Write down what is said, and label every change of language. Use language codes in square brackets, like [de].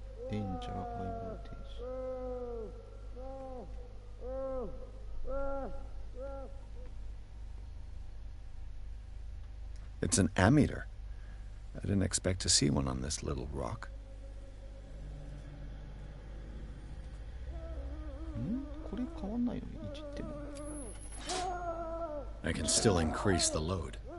[en] デンジャーハイボルテージ。 It's an ammeter. I didn't expect to see one on this little rock. [ja] これ変わんないのに、いじっても。 [en] I can still increase the load.